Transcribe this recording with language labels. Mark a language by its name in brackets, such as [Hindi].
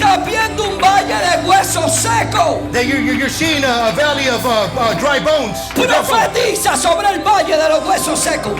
[Spanish] Estás viendo un valle de huesos secos. [English] That you're seeing a valley of dry bones. [Spanish] Profetiza sobre el valle de los huesos secos.